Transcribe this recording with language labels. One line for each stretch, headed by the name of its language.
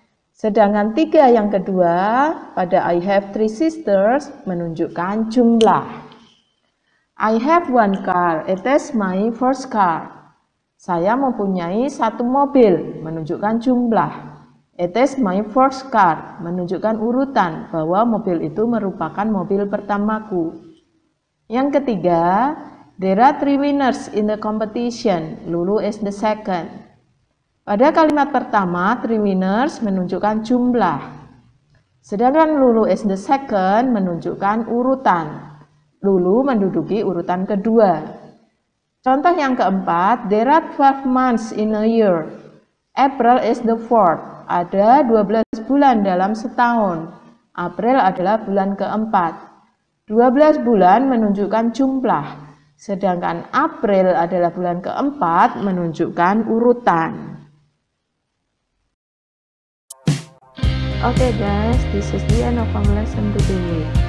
Indonesian: Sedangkan 3 yang kedua pada
English: I have 3 sisters
Indonesian: menunjukkan jumlah.
English: I have 1 car. It is my first car.
Indonesian: Saya mempunyai 1 mobil, menunjukkan jumlah.
English: It is my first car,
Indonesian: menunjukkan urutan bahwa mobil itu merupakan mobil pertamaku. Yang ketiga,
English: there are 3 winners in the competition. Lulu is the second.
Indonesian: Pada kalimat pertama, 3 winners menunjukkan jumlah. Sedangkan
English: Lulu is the second
Indonesian: menunjukkan urutan. Lulu menduduki urutan kedua. Contoh yang keempat,
English: there are 12 months in a year. April is the fourth.
Indonesian: Ada 12 bulan dalam setahun. April adalah bulan keempat. 12 bulan menunjukkan jumlah. Sedangkan April adalah bulan keempat menunjukkan urutan.
English: Oke guys, this is the end of our lesson today.